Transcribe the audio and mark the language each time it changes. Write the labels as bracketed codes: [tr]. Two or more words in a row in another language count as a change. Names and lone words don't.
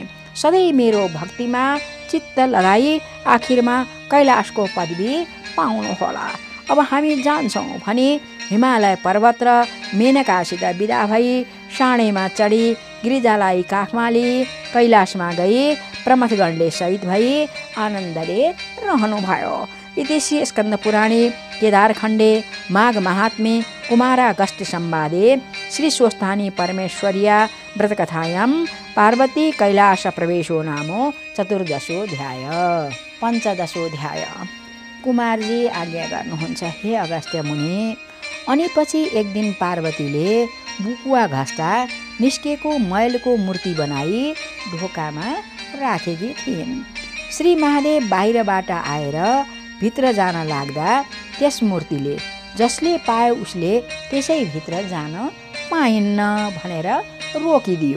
[ne] सधैँ मेरो भक्तिमा चित्त लगाई आखिरमा कैलाशको पदवी पाउनुहोला। अब हामी जान्छौँ भनी हिमालय पर्वत र मेनकासित बिदा भई साँडेमा चढी गिरिजालाई काखमा लिई कैलाशमा गई प्रमथगणले सहित भई आनन्दले रहनुभयो। [sa] इति श्री स्कन्द पुराणे केदारखण्डे माघ महात्म्ये कुमारागस्त्य संवादे श्री स्वस्थानी परमेश्वर्या व्रतकथायां पार्वती कैलाश प्रवेशो नाम चतुर्दशोऽध्याय। पञ्चदशोऽध्याय। [ne] कुमारजी आज्ञा गर्नुहुन्छ, हे अगस्त्य मुनि। अनि पछि एक दिन पार्वतीले बुकुवा घस्टा निस्केको मैलको मूर्ति बनाई ढोकामा राखेकी थिइन्। श्री महादेव बाहिरबाट आएर भित्र जान लाग्दा त्यस मूर्तिले जसले पायो उसले त्यसै भित्र जान पाइन्न भनेर रोकिदियो।